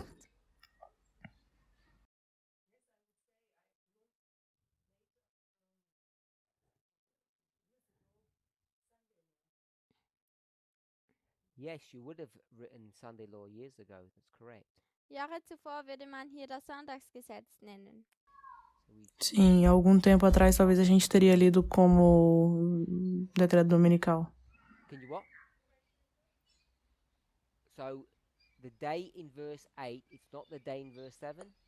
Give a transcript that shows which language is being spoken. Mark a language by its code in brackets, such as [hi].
[en] Do Yes, you would have written Sunday law years ago. That's correct. [de] Jahre zuvor würde man hier das Sonntagsgesetz nennen. [en] So we [pt] Sim, algum tempo atrás talvez a gente teria lido como decreto dominical. [en] Can you what? So the day in verse 8, it's not the day in verse 7?